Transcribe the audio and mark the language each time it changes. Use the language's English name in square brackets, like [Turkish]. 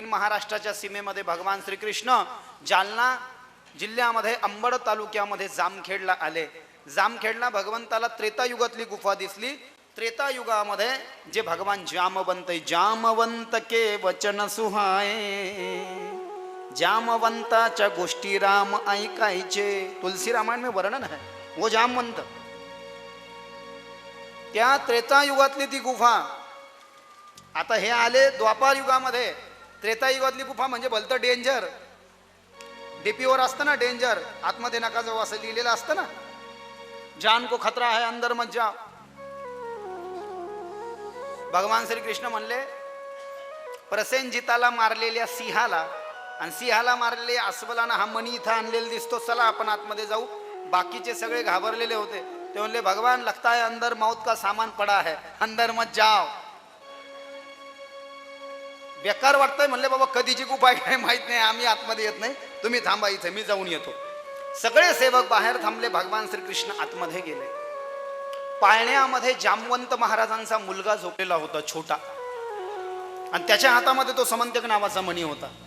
[Marathi] महाराष्ट्राच्या सीमेमध्ये भगवान श्रीकृष्ण जालना जिल्ह्यामध्ये अंबड तालुक्यामध्ये जामखेडला आले. जामखेडला भगवंताला त्रेतायुगातली गुफा दिसली. त्रेतायुगामध्ये जे भगवान जामवंत, जामवंत के वचन सुहाए, जामवंताच्या गोष्टी राम ऐकायचे. [Hindi] तुलसी रामायण में वर्णन है वो जामवंत. [Marathi] त्या त्रेतायुगातली ती गुफा. आता हे आले द्वापार युगामध्ये. त्रेतायुगातली गुफा म्हणजे भलतं डेंजर. डीपीवर असतं ना डेंजर, आतमध्ये नका जाऊ असं लिहिलेलं असतं ना, जान को खतरा है अंदर मत जाओ. भगवान श्रीकृष्ण म्हणले, प्रसेनजिताला मारलेल्या सिंहाला आणि सिंहाला मारलेल्या अस्वलानं हा मणी इथं आणलेला दिसतो, चला आपण आतमध्ये जाऊ. बाकीचे सगळे घाबरलेले होते. [Hindi] ते म्हणले, भगवान लगता है अंदर मौत का सामान पडा है, अंदर मत जाओ. [Marathi] बेकार वाटतंय. म्हणले, बाबा कधीची गुफा आहे काय माहित नाही, आम्ही आतमध्ये येत नाही, तुम्ही थांबा इथे, मी जाऊन येतो. सगळे सेवक बाहेर थांबले. भगवान श्रीकृष्ण आतमध्ये गेले. पाळण्यामध्ये जामवंत महाराजांचा मुलगा झोपलेला होता, छोटा, आणि त्याच्या हातामध्ये तो समंतक नावाचा मणी होता.